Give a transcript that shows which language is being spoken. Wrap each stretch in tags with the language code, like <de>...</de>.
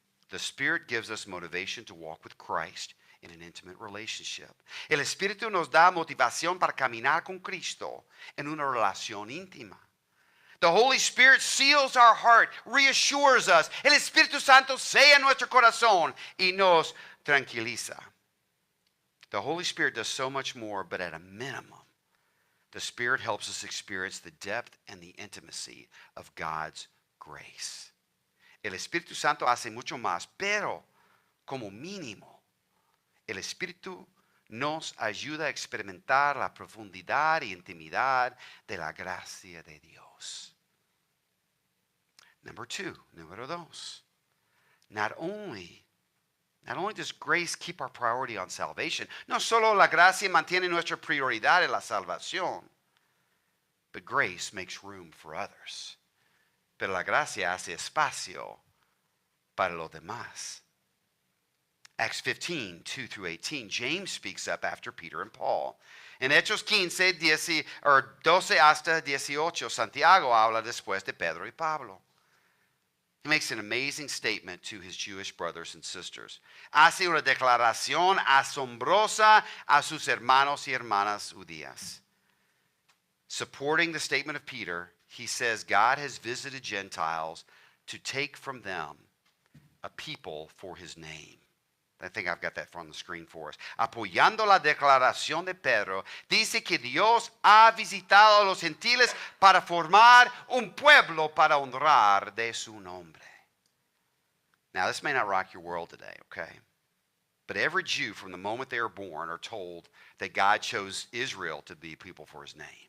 <en>The Spirit gives us motivation to walk with Christ in an intimate relationship.</en> <es>El Espíritu nos da motivación para caminar con Cristo en una relación íntima.</es> <en>The Holy Spirit seals our heart, reassures us.</en> <es>El Espíritu Santo sella nuestro corazón y nos tranquiliza.</es> <en>The Holy Spirit does so much more, but at a minimum, the Spirit helps us experience the depth and the intimacy of God's grace.</en> <es>El Espíritu Santo hace mucho más, pero como mínimo, el Espíritu nos ayuda a experimentar la profundidad y intimidad de la gracia de Dios. Número dos.</es> <en>Not only does grace keep our priority on salvation,</en> <es>no solo la gracia mantiene nuestra prioridad en la salvación,</es> <en>but grace makes room for others.</en> <es>Pero la gracia hace espacio para los demás.</es> <en>Acts 15, 2 through 18, James speaks up after Peter and Paul.</en> <es>En Hechos 15, 12 hasta 18, Santiago habla después de Pedro y Pablo.</es> <en>He makes an amazing statement to his Jewish brothers and sisters.</en> <es>Hace una declaración asombrosa a sus hermanos y hermanas judías.</es> <en>Supporting the statement of Peter, he says God has visited Gentiles to take from them a people for his name. I think I've got that on the screen for us.</en> <es>Apoyando la declaración de Pedro, dice que Dios ha visitado a los gentiles para formar un pueblo para honrar de su nombre.</es> <en>Now, this may not rock your world today, okay? But every Jew from the moment they are born are told that God chose Israel to be people for his name.</en>